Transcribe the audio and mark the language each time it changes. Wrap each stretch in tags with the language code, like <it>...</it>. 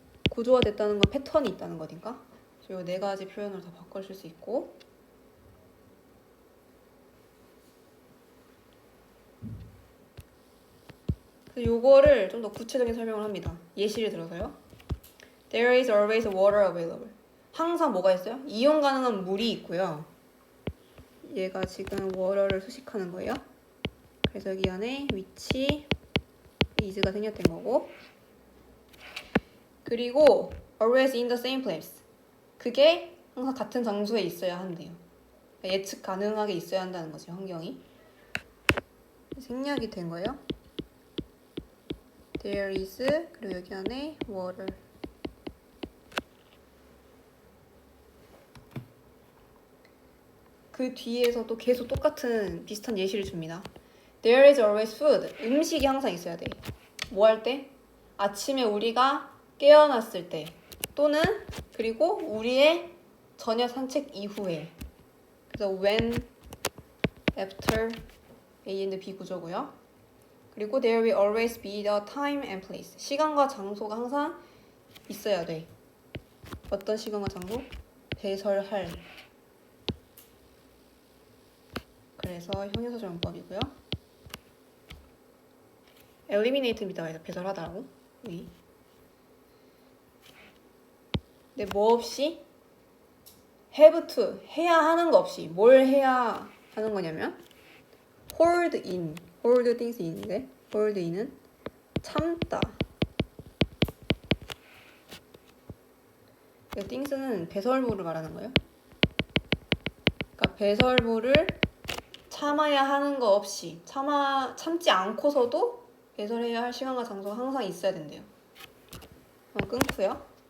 <ko>구조화됐다는 건 패턴이 있다는 거니까 이 네 가지 표현을 다 바꿔줄 수 있고, 요거를 좀 더 구체적인 설명을 합니다. 예시를 들어서요.</ko> <en>There is always water available.</en> <ko>항상 뭐가 있어요? 이용 가능한 물이 있고요. 얘가 지금 water를 수식하는 거예요. 그래서 여기 안에 which is가 생략된 거고, 그리고</ko> <en>always in the same place.</en> <ko>그게 항상 같은 장소에 있어야 한대요. 그러니까 예측 가능하게 있어야 한다는 거죠, 환경이. 생략이 된 거예요. There is 그리고 여기 안에 water. 그 뒤에서도 계속 똑같은 비슷한 예시를 줍니다.</ko> <en>There is always food.</en> <ko>음식이 항상 있어야 돼. 뭐 할 때? 아침에 우리가 깨어났을 때 또는 그리고 우리의 저녁 산책 이후에. 그래서 when, after, A and B 구조고요.</ko> <en>그리고 there will always be the time and place.</en> <ko>시간과 장소가 항상 있어야 돼. 어떤 시간과 장소? 배설할. 그래서 형용사절용법이고요. eliminate입니다. 그래서 배설하다라고. 여기. 근데 뭐 없이? have to. 해야 하는 거 없이. 뭘 해야 하는 거냐면 hold in. hold things in인데 hold in은 참다. 이 things는 배설물을 말하는 거예요. 그러니까 배설물을 참아야 하는 거 없이 참지 않고서도 배설해야 할 시간과 장소가 항상 있어야 된대요. 그럼 끊고요.</ko>